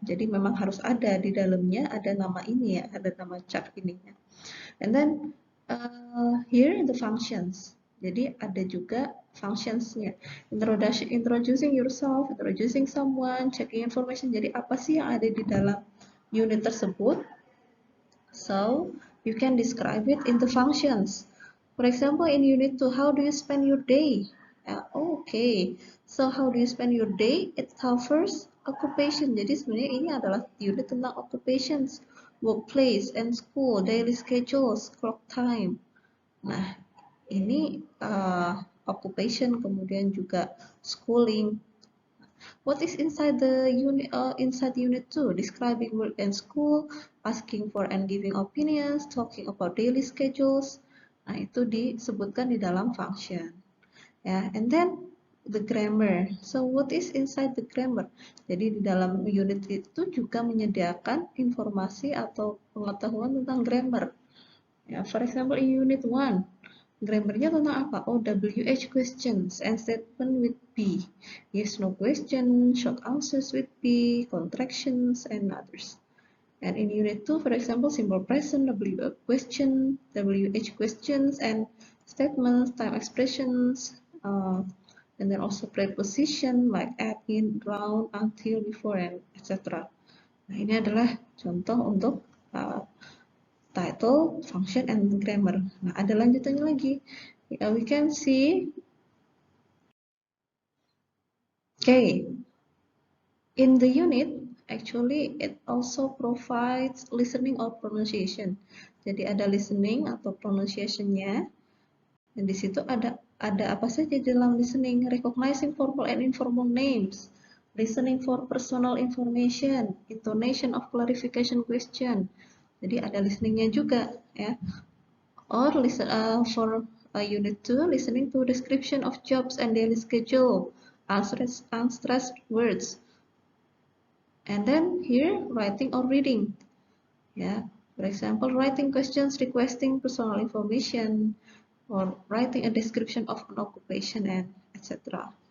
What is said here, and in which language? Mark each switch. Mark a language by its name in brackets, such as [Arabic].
[Indonesian] Jadi memang harus ada di dalamnya, ada nama ini ya, ada nama Chuck ini ya. [English] And then here the functions. [Indonesian] Jadi ada juga functionsnya. [English] Introducing yourself, introducing someone, checking information. [Indonesian] Jadi apa sih yang ada di dalam unit tersebut? [English] So you can describe it in the functions. For example, in unit 2, how do you spend your day? Okay, so how do you spend your day? It covers occupation. [Indonesian] Jadi sebenarnya ini adalah unit tentang [English] occupations, workplace and school, daily schedules, clock time. [Indonesian] Nah, ini occupation, kemudian juga schooling. [English] What is inside the unit? Inside unit 2, describing work and school, asking for and giving opinions, talking about daily schedules. [Indonesian] Nah, itu disebutkan di dalam function. [English] Ya, and then the grammar. So what is inside the grammar? [Indonesian] Jadi di dalam unit itu juga menyediakan informasi atau pengetahuan tentang grammar. [English] Ya, for example in unit 1, [Indonesian] grammarnya tentang apa? [English] Oh, WH questions and statement with be. Yes, no question, short answers with be, contractions, and others. And in unit 2, for example, simple present, W question, WH questions, and statements, time expressions, and then also preposition like at, in, round, until, before, and etc. [Indonesian] Nah, ini adalah contoh untuk title, function, and grammar. Nah, ada lanjutannya lagi. [English] We can see, okay, in the unit, actually it also provides listening or pronunciation. [Indonesian] Jadi ada listening atau pronunciation-nya. Dan di situ ada apa saja dalam listening? [English] Recognizing formal and informal names, listening for personal information, intonation of clarification question. [Indonesian] Jadi ada listeningnya juga ya. [English] Or listen for unit 2, listening to description of jobs and daily schedule, unstressed words. And then here, writing or reading. Yeah, for example, writing questions requesting personal information, or writing a description of an occupation, and etc.